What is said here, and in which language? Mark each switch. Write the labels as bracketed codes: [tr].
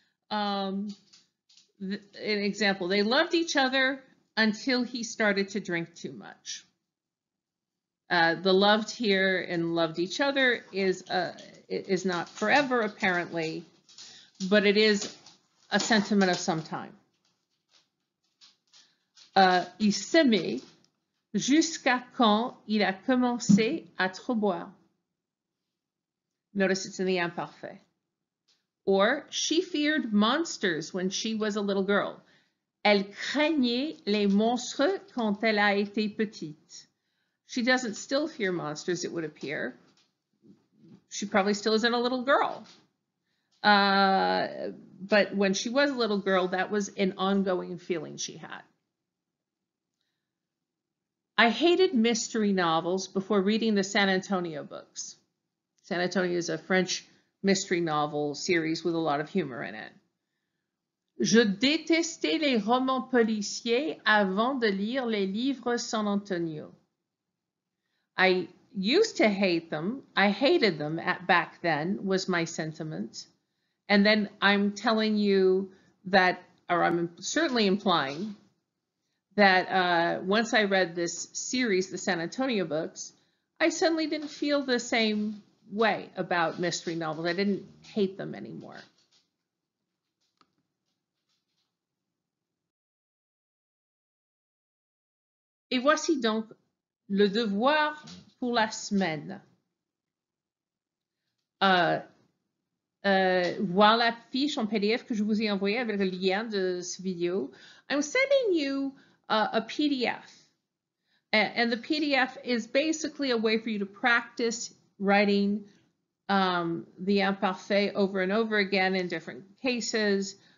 [en] An example, they loved each other until he started to drink too much. The loved here and loved each other is not forever, apparently, but it is a sentiment of some time. [fr] Il s'aimait jusqu'à quand il a commencé à trop boire. [en] Notice it's in the imparfait. Or, she feared monsters when she was a little girl. [fr] Elle craignait les monstres quand elle a été petite. [en] She doesn't still fear monsters, it would appear. She probably still isn't a little girl. But when she was a little girl, that was an ongoing feeling she had. I hated mystery novels before reading the San Antonio books. San Antonio is a French mystery novel series with a lot of humor in it. [fr] Je détestais les romans policiers avant de lire les livres San Antonio. [en] I used to hate them. I hated them back then, was my sentiment. And then I'm telling you that, or I'm certainly implying that once I read this series, the San Antonio books, I suddenly didn't feel the same way about mystery novels. I didn't hate them anymore. [fr] Et voici donc le devoir pour la semaine. Voir la fiche en PDF que je vous ai envoyée avec le lien de ce vidéo. [en] I'm sending you a PDF. And the PDF is basically a way for you to practice writing the imparfait over and over again in different cases.